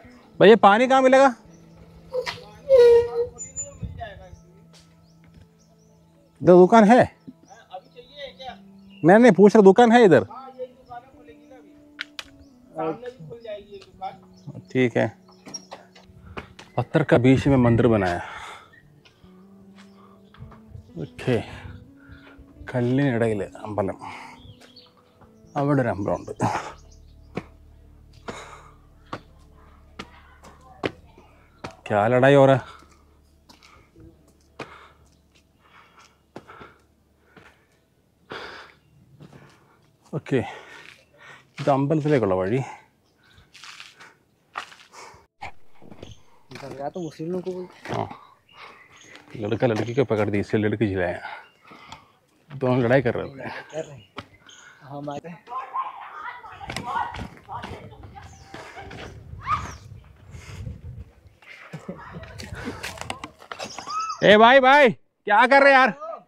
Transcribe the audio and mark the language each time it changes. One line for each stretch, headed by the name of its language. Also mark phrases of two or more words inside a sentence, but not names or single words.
Hindi: भैया पानी कहाँ मिलेगा? इधर दुकान है? नहीं पूछ रहा, दुकान है इधर? ठीक है. पत्थर का बीच में मंदिर बनाया.
Malayalam: ഓക്കെ. കല്ലിനിടയിൽ അമ്പലം. അവിടെ ഒരു അമ്പലമുണ്ട്.
Hindi: क्या लड़ाई हो रहा है?
Malayalam: ഓക്കെ. ഇത് അമ്പലത്തിലേക്കുള്ള വഴി.
Hindi: तो मुस्लिमों को हाँ, लड़का लड़की को पकड़ दी, इससे लड़की जिलाया. दोनों लड़ाई कर रहे थे. हमारे ए भाई क्या कर रहे यार?